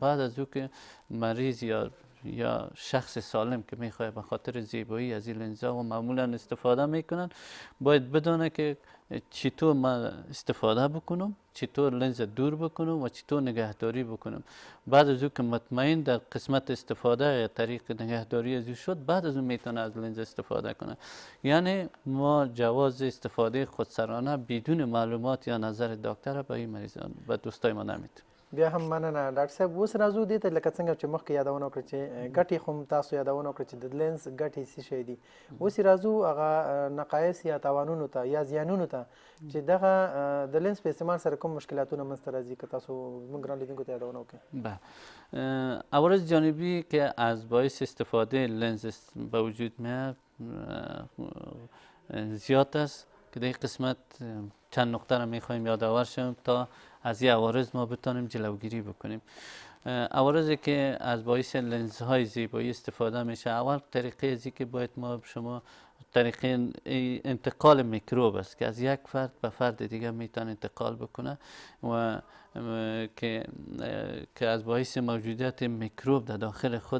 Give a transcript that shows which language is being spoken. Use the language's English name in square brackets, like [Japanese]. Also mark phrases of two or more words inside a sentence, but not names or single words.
[Persian] بعد از او که مریض یا شخص سالم که میخواد به خاطر زیبایی از این لنزها و معمولا استفاده میکنن باید بدونه که چطور من استفاده بکنم، چطور لنز دور بکنم و چطور نگهداری بکنم. بعد از او که مطمئن در قسمت استفاده یا طریق نگهداری از او شد بعد از اون میتونه از لنز استفاده کنه. یعنی ما جواز استفاده خودسرانه بدون معلومات یا نظر دکتر به این مریضان و دوستای ما نمیتونه. [Pashto] بیا هم مننه ډاکټر صاحب. اوس راځو دې ته لکه څنګه چې مخکې یادونه وکړه چې ګټې خو تاسو یادونه وکړه چې د لینز ګټې څه شی دي. اوس راځو هغه نقایص یا تاوانونو ته یا زیانونو ته چې دغه د لینز په استعمال سره کوم مشکلاتونه منځته راځي که تاسو زموږ ګران لیدونکو ته یادونه وکړئ. [Persian] بله، عوارض جانبی که از باعث استفاده لنز به وجود میاد زیاد است که در قسمت چند نقطه را میخوایم یادآور شیم تا از این عوارض ما بتانیم جلوگیری بکنیم. عوارضی که از باعث لنزهای زیبایی استفاده میشه اول طریقه ازی که باید ما شما طریقه انتقال میکروب است که از یک فرد به فرد دیگه میتونه انتقال بکنه و که از باعث موجودیت میکروب در داخل خود